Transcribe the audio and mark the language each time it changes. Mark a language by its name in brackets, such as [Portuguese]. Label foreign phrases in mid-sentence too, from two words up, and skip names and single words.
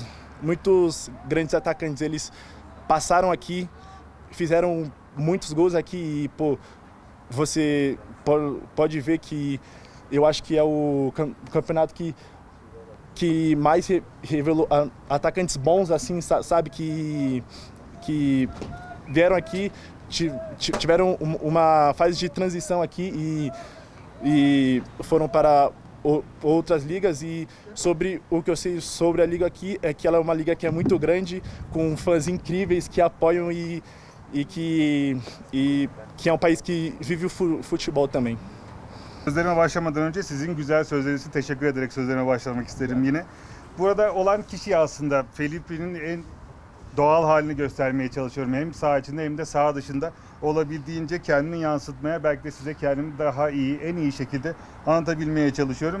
[Portuguese] grandes atacantes, eles passaram aqui, fizeram muitos gols aqui, e pô, você pode ver que eu acho que é o campeonato que mais revelou atacantes bons, assim, sabe, que vieram aqui, tiveram uma fase de transição aqui e foram para outras ligas. E sobre o que eu sei sobre a liga aqui é que ela é uma liga que é muito grande, com fãs incríveis que apoiam e que é um país que vive o futebol também. [Turkish] Sözlerime başlamadan önce sizin güzel sözleriniz için teşekkür ederek sözlerime başlamak isterim yine. Burada olan kişi aslında Felipe'nin en doğal halini göstermeye çalışıyorum. Hem saha içinde hem de saha dışında olabildiğince kendimi yansıtmaya, belki de size kendimi daha iyi, en iyi şekilde anlatabilmeye çalışıyorum.